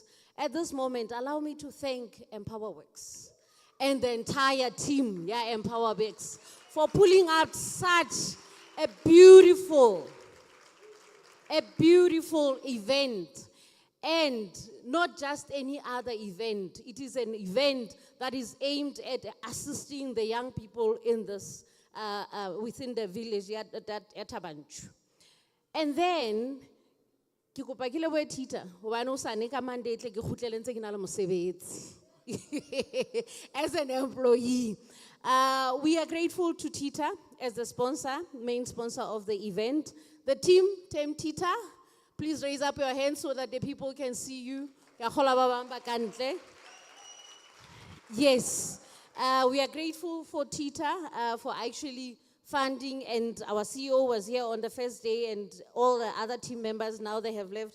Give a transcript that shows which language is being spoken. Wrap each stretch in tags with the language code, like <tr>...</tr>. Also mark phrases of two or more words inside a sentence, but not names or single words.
<en>At this moment, allow me to thank EmpowerWorks and the entire team, EmpowerWorks, for pulling out such a beautiful a beautiful event. And not just any other event. It is an event that is aimed at assisting the young people in this, within the village at Tabanchu. And then,</en> <st>ke kopa ke lebohe Tita, hobane o sa ne ka mandate ke kgutlele ntse ke na le mosebetsi.</st> <en>As an employee. We are grateful to Tita as the sponsor, main sponsor of the event. The team Tita, please raise up your hands so that the people can see you. Yes, we are grateful for Tita for actually funding, and our CEO was here on the first day, and all the other team members, now they have left.</en>